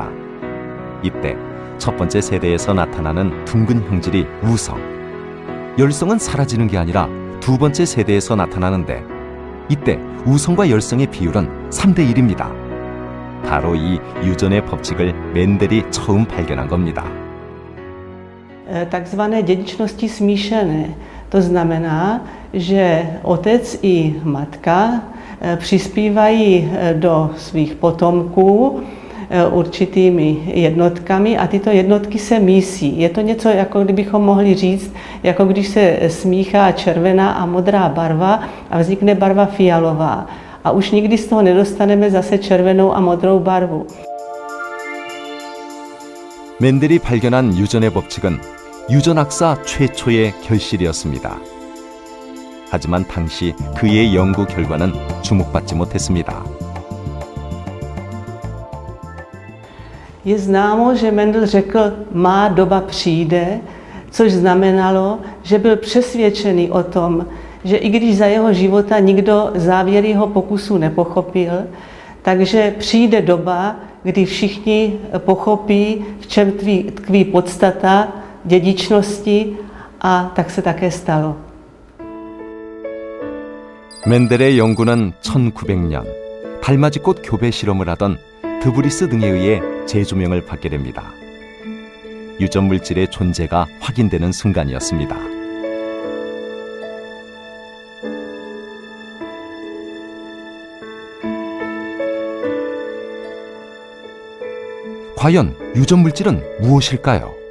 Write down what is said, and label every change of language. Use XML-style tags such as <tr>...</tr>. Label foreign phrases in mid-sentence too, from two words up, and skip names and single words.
<ko>이때 첫 번째 세대에서 나타나는 둥근 형질이 우성, 열성은 사라지는 게 아니라 두 번째 세대에서 나타나는데 이때 우성과 열성의 비율은 3대 1입니다. 바로 이 유전의 법칙을 맨델이 처음 발견한 겁니다.</ko> <cs>Takzvané dědičnosti smíšené. To znamená, že otec i matka přispívají do svých potomků určitými jednotkami a tyto jednotky se mísí. Je to něco, jako kdybychom mohli říct, jako když se smíchá červená a modrá barva a vznikne barva fialová. A už nikdy z toho nedostaneme zase červenou a modrou barvu.</cs> <ko>맨델이 발견한 유전의 법칙은 유전학사 최초의 결실이었습니다. 하지만 당시 그의 연구 결과는 주목받지 못했습니다.</ko> <cs>Je známo, že Mendel řekl, má doba přijde, což znamenalo, že byl přesvědčený o tom, že i když za jeho života nikdo závěr jeho pokusů nepochopil, takže přijde doba, kdy všichni pochopí, v čem tkví podstata dědičnosti, a tak se také stalo.</cs> <ko>맨델의 연구는 1900년 달맞이꽃 교배 실험을 하던 드브리스 등에 의해 재조명을 받게 됩니다. 유전 물질의 존재가 확인되는 순간이었습니다. 과연 유전 물질은 무엇일까요?</ko>